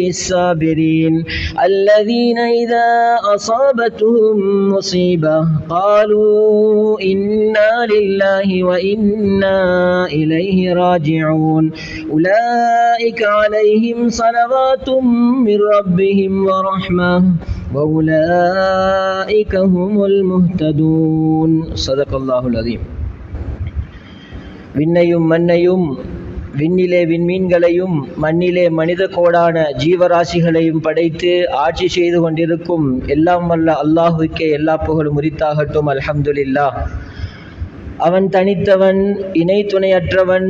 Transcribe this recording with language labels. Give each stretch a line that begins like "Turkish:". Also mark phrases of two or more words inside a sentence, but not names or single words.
Arabic: الصابرين الذين إذا أصابتهم مصيبة قالوا إنا لله وإنا إليه راجعون أولئك عليهم صلوات من ربهم ورحمة وأولئك هم المهتدون صدق الله العظيم.
Tamil: விண்ணையும் மண்ணையும் விண்ணிலே விண்மீன்களையும் மண்ணிலே மனித கோடான ஜீவராசிகளையும் படைத்து ஆட்சி செய்து கொண்டிருக்கும் எல்லாம் வல்ல அல்லாஹுக்கே எல்லா புகழும் உரித்தாகட்டும். அல்ஹம்துலில்லாஹ். அவன் தனித்தவன், இணை துணையற்றவன்.